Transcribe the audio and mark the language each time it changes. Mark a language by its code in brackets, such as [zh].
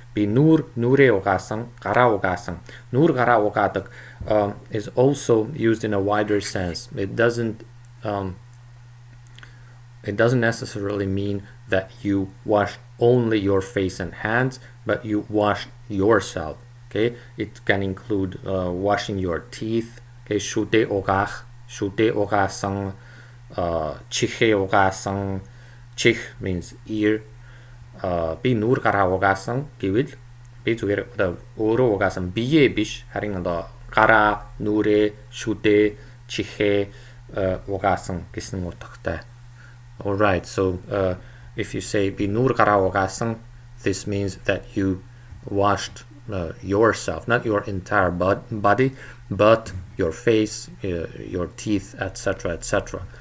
[mn] Би нүрээ угаасан, гараа угаасан. Нүр гараа угаадаг [en] is also used in a wider sense. It doesn't necessarily mean that you wash only your face and hands, but you wash yourself. Okay, it can include washing your teeth. [mn] Okay, шүдэ угаасан, чихээ угаасан. [en] Чих means ear. [mn] Би нүр гараа угаасан гэвэл би зүгээр өөрөө угаасан биеэ биш, харин гараа, нүрээ, шүдэ, чихээ угаасан гэсэн утгатай. [en] Alright, so if you say [mn] би нүр гараа угаасан, [en] this means that you washed yourself, not your entire body, but your face, your teeth, etc., etc.